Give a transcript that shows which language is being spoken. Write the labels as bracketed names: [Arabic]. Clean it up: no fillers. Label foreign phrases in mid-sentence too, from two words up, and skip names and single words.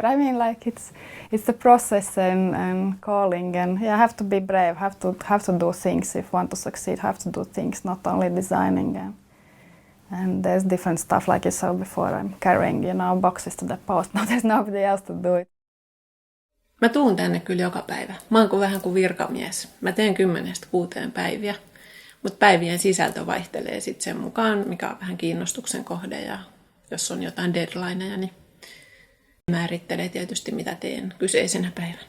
[English] I mean, like it's the process and calling, and have to be brave, have to do things if want to succeed, have to do things, not only designing. And there's different stuff, like you saw before, I'm carrying, boxes to the post. No, there's nobody else to do it. [Finnish] Mä tuun tänne kyllä joka päivä. Mä oon vähän kuin virkamies. Mä teen 10-6 päiviä. Mutta päivien sisältö vaihtelee sitten sen mukaan, mikä on vähän kiinnostuksen kohde, ja jos on jotain deadlineja, niin määrittelee tietysti, mitä teen kyseisenä päivänä.